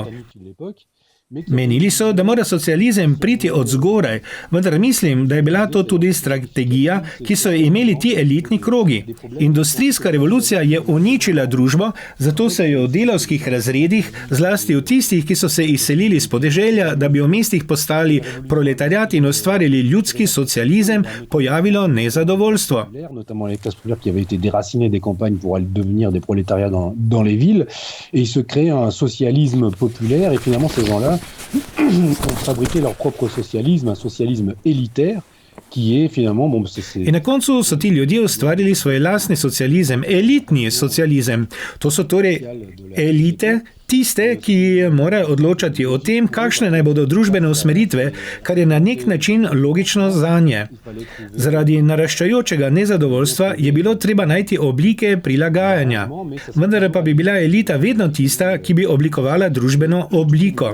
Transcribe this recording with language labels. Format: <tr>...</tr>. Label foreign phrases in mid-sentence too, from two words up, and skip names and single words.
<sl>Menili so, da mora socializem priti od zgoraj, vendar mislim, da je bila to tudi strategija, ki so jo imeli ti elitni krogi. Industrijska revolucija je uničila družbo, zato se je v delavskih razredih, zlasti v tistih, ki so se izselili iz podeželja, da bi v mestih postali proletariat in ustvarili ljudski socializem, pojavilo nezadovoljstvo.</sl> <fr>ont fabriqué leur propre socialisme, un socialisme élitaire, qui est finalement...</fr> <sl>In na koncu so ti ljudje ustvarili svoj lastni socializem, elitni socializem. To so torej elite, tiste, ki morajo odločati o tem, kakšne naj bodo družbene usmeritve, kar je na nek način logično zanje. Zaradi naraščajočega nezadovoljstva je bilo treba najti oblike prilagajanja, vendar pa bi bila elita vedno tista, ki bi oblikovala družbeno obliko.</sl>